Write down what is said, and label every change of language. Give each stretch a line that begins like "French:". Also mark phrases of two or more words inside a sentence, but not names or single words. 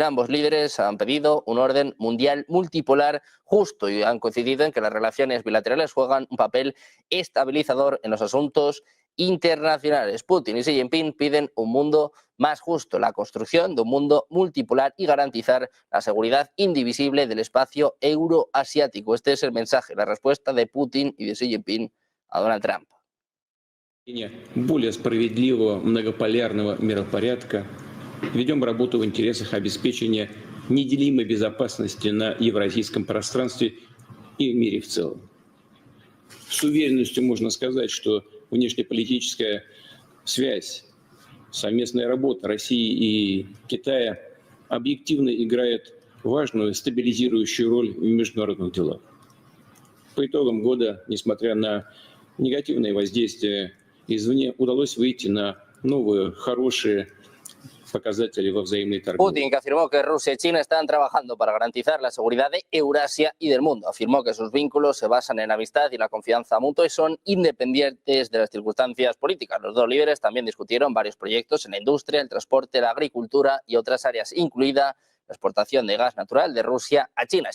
Spanish: Ambos líderes han pedido un orden mundial multipolar justo y han coincidido en que las relaciones bilaterales juegan un papel estabilizador en los asuntos internacionales. Putin y Xi Jinping piden un mundo más justo, la construcción de un mundo multipolar y garantizar la seguridad indivisible del espacio euroasiático. Este es el mensaje, la respuesta de Putin y de Xi Jinping a Donald Trump.
Russian: Более справедливого многополярного миропорядка. Ведем работу в интересах обеспечения неделимой безопасности на евразийском пространстве и в мире в целом. С уверенностью можно сказать, что внешнеполитическая связь, совместная работа России и Китая объективно играет важную стабилизирующую роль в международных делах. По итогам года, несмотря на негативные воздействия извне, удалось выйти на новые, хорошие показатели во взаимной торговле.
Spanish: Putin, que afirmó que Rusia y China están trabajando para garantizar la seguridad de Eurasia y del mundo. Afirmó que sus vínculos se basan en la amistad y la confianza mutua y son independientes de las circunstancias políticas. Los dos líderes también discutieron varios proyectos en la industria, el transporte, la agricultura y otras áreas, incluida la exportación de gas natural de Rusia a China.